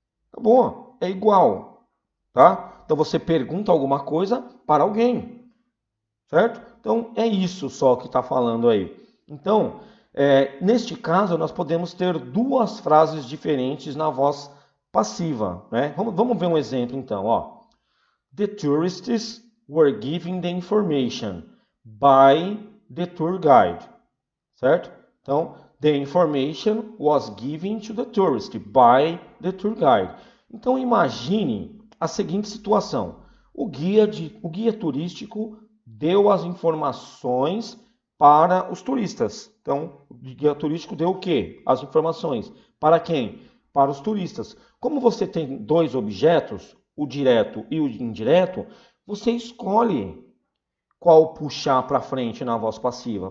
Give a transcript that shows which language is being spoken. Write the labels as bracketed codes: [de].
[pt] Tá bom, é igual, tá? Então você pergunta alguma coisa para alguém, certo? Então é isso só que está falando aí. Então, neste caso, nós podemos ter duas frases diferentes na voz passiva, né? Vamos ver um exemplo então, ó. [en] The tourists were given the information by the tour guide, [pt] certo? Então, [en] the information was given to the tourist by the tour guide. [pt] Então, imagine a seguinte situação. O guia turístico deu as informações para os turistas. Então, o guia turístico deu o quê? As informações. Para quem? Para os turistas. Como você tem dois objetos, o direto e o indireto, você escolhe qual puxar para frente na voz passiva.